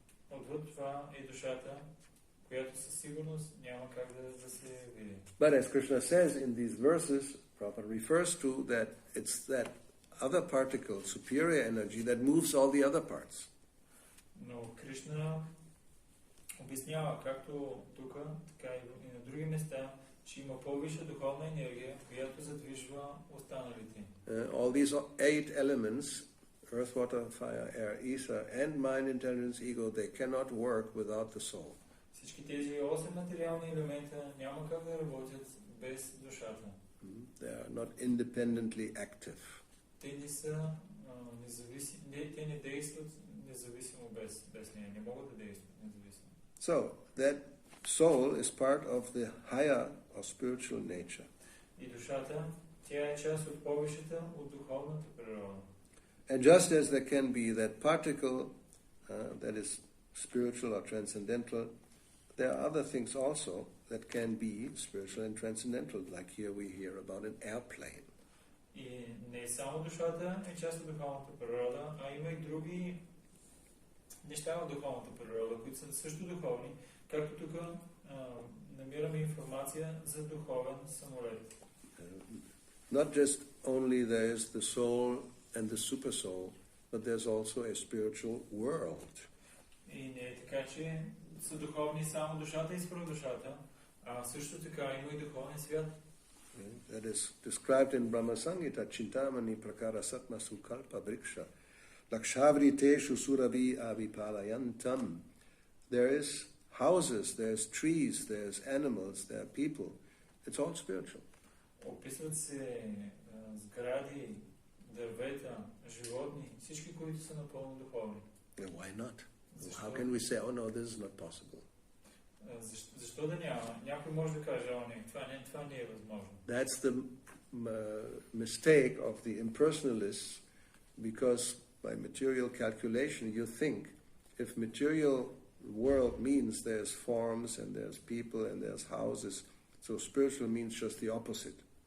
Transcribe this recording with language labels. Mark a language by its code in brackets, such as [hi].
[bg] Отвъд това е душата, която със сигурност няма как да се види. [en] But as Krishna says in these verses, Prabhupada refers to that it's that other particle, superior energy, that moves all the other parts. [bg] Но Кришна обяснява, както тук, така и на други места, че има по-висша духовна енергия, която задвижва останалите. [en] All these 8 elements, earth, water, fire, air, ether, and mind, intelligence, ego, they cannot work without the soul. [bg] Всички тези 8 материални елемента няма как да работят без душата. [en] They are not independently active. [bg] Те не са независими, те не действат независимо без нея, не могат да действат независимо. [en] So, that soul is part of the higher or spiritual nature. [bg] И душата, тя е част от повишата, от духовната природа. [en] And just as there can be that particle that is spiritual or transcendental, there are other things also that can be spiritual and transcendental, like here we hear about an airplane. [bg] И не само душата е част от духовната природа, а има и други неща в духовната природа, които са също духовни, както тук намираме информация за духовен самолет. [en] Not just only there is the soul and the super soul, but there's also a spiritual world. [bg] И не е така, че са духовни само душата и свръхдушата, а също така има и духовен свят. [en] That is described in Brahma Samhita, [sa] Chintamani Prakara Satma Sukalpa Vriksha Lakshavriteshu Suravi Avipalayantam. [en] There is houses, there's trees, there's animals, there are people. It's all spiritual. [bg] Описват се сгради, дървета, животни, всички, които са напълно духовни. [en] Why not? How can we say, oh no, this is not possible? [bg] Защо да няма? Някой може да каже, не, това не е възможно. [en] That's the mistake of the impersonalists, because by material calculation you think if material world means there's forms and there's people and there's houses, so spiritual means just the opposite.